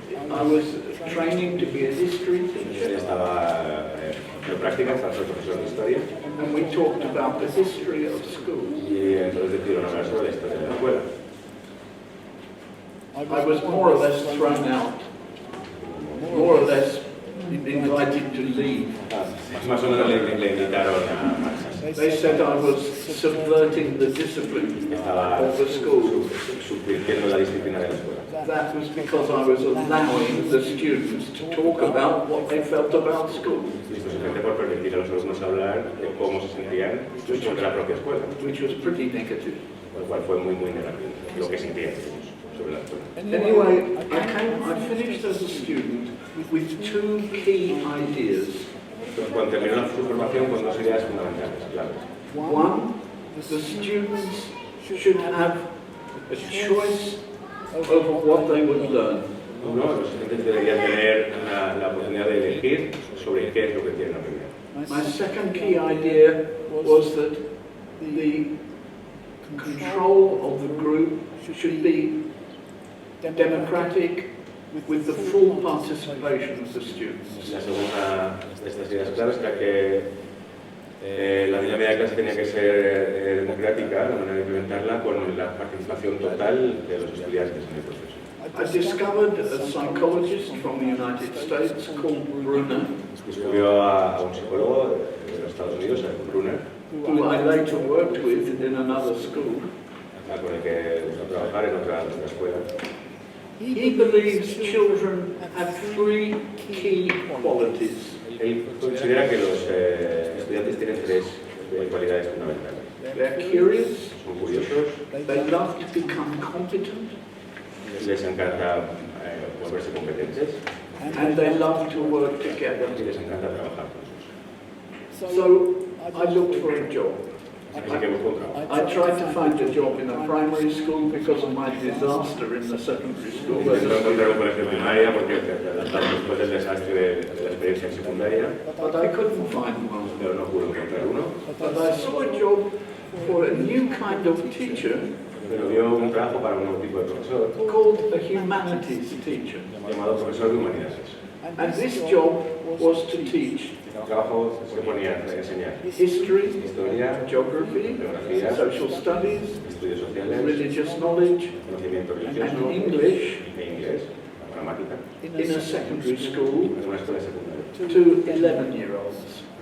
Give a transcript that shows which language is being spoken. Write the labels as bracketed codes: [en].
[en] I was training to be a history [es] Él [en] teacher, [es] estaba en práctica, estaba profesor de historia, [en] and we talked about the history of school. [es] y entonces decidieron hablar sobre la historia de la escuela. [en] I was more or less thrown out, more or less invited to leave. [es] Más o menos le invitaron a marcharse. [en] They said I was subverting the discipline of the school. [es] Subvirtiendo la disciplina de la escuela. [en] That was because I was allowing the students to talk about what they felt about school. [es] Y esto simplemente por permitir a los alumnos hablar de cómo se sentían sobre la propia escuela, [en] Which was pretty negative. [es] lo cual fue muy negativo, lo que sentían sobre la escuela. [en] Anyway, I finished as a student with two key ideas. [es] Entonces, cuando terminó su formación con dos ideas fundamentales, claro. [en] One, the students should have a choice over what they would learn. [es] Uno, los estudiantes deberían tener la oportunidad de elegir sobre qué es lo que quieren aprender. [en] My second key idea was that the control of the group should be democratic with the full participation of the students. [es] La segunda de estas ideas claves era que la dinámica de clase tenía que ser democrática, la manera de implementarla con la participación total de los estudiantes en el proceso. [en] I discovered a psychologist from the United States called Brunner, [es] Descubrió a un psicólogo de los Estados Unidos, a Brunner, [en] who I later worked with in another school. [es] con el que empezó a trabajar en otra escuela. [en] He believes children have three key qualities. [es] Él considera que los estudiantes tienen tres cualidades fundamentales. [en] They're curious, [es] Son curiosos, [en] they love to become competent, [es] les encanta volverse competentes [en] and they love to work [es] y [en] together. [es] les encanta trabajar juntos. [en] So I looked for a job. [es] Así que busco un trabajo. [en] I tried to find a job in a primary school because of my disaster in the secondary school. [es] Intento encontrar un colegio de primaria porque después del desastre de la experiencia en secundaria, [en] But I couldn't find one. [es] pero no pude encontrar uno. [en] But I saw a job for a new kind of teacher [es] Pero dio un trabajo para un nuevo tipo de profesor [en] called a humanities teacher. [es] llamado profesor de humanidades. [en] And this job was to teach [es] El trabajo se ponía a enseñar [en] history, [es] historia, [en] geography, [es] geografía, [en] social studies, [es] estudios sociales, [en] religious knowledge, [es] conocimiento [en] and [es] religioso [en] English [es] e inglés, gramática, [en] in a secondary school [es] en una escuela secundaria [en] to 11-year-olds.